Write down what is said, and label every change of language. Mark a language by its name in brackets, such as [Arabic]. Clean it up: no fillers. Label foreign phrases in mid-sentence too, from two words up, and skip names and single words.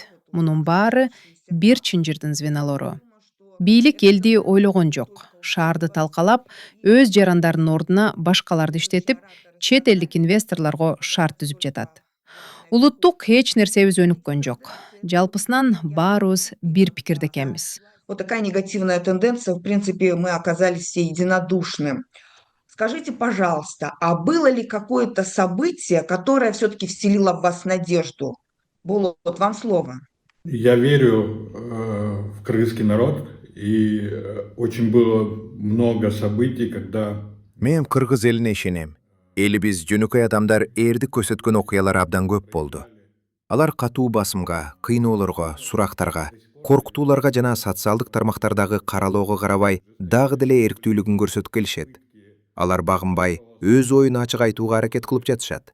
[Kyrgyz] Мунун баары бир чынжырдын звенолору. Бийлик элди ойлогон жок. Шаарды талкалап, өз жарандардын ордуна башкаларды иштетип, чет элдик инвесторлорго шарт түзүп жатат. Улуттук эч нерсебиз өнүккөн жок. Жалпысынан баарыбыз бир пикирде экенбиз. [Russian] Вот такая негативная тенденция, в принципе, мы оказались все единодушны. Скажите, пожалуйста, а было ли какое-то событие, которое все-таки вселило в вас надежду? Булат, вот вам слово. Я верю в кыргызский народ, и очень было много событий, когда... [Kyrgyz] Мен кыргыз элине ишенем. Элибиз жөнөкөй адамдар эрдик көрсөткөн окуялар абдан көп болду. Алар катуу басымга, кыйноолорго, сурактарга, коркутууларга жана социалдык тармактардагы каралоого карабай дагы деле эрктүүлүгүн көрсөтүп келишет. Алар багынбай, өз оюн ачык айтууга аракет кылып жатышат.